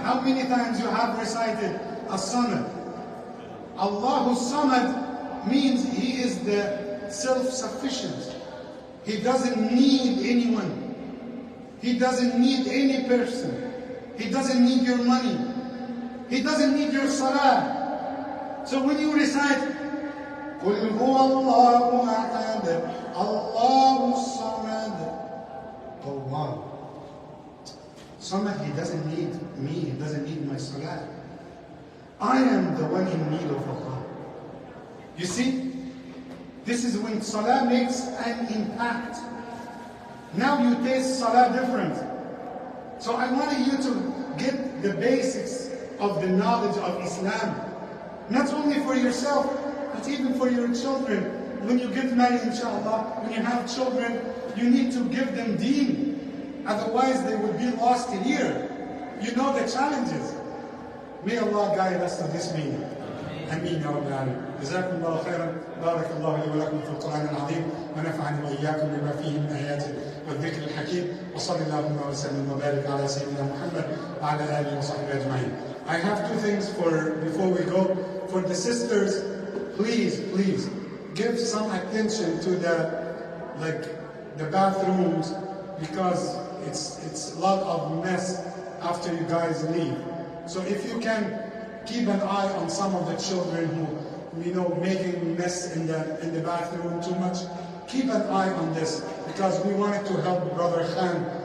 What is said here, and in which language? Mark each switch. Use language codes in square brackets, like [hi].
[en] How many times you have recited As-Samad? Allahu Samad means He is the self-sufficient. He doesn't need anyone. He doesn't need any person. He doesn't need your money. He doesn't need your salah. So when you recite [ar] قُلْ هُوَ اللَّهُ أَحَدٌ اللَّهُ الصَّمَدُ. [en] Oh wow. Samad, He doesn't need me. He doesn't need my salah. I am the one in need of Allah. You see? This is when salah makes an impact. Now you taste salah different. So I wanted you to get the basics of the knowledge of Islam. Not only for yourself, but even for your children. When you get married, inshallah, when you have children, you need to give them deen. Otherwise they would be lost here. You know the challenges. May Allah guide us to this meaning. [ar] Ameen ya Rabbil Alameen. جزاكم الله خيرا. بارك الله لي ولكم في القرآن العظيم ونفعني وإياكم بما فيه من آياته والذكر الحكيم وصلى اللهم وسلم وبارك على سيدنا محمد وعلى آله وصحبه أجمعين. [en] I have two things before we go. For the sisters, please give some attention to the bathrooms, because it's a lot of mess after you guys leave. So if you can keep an eye on some of the children who, making mess in the bathroom too much, keep an eye on this, because we wanted to help Brother Khan.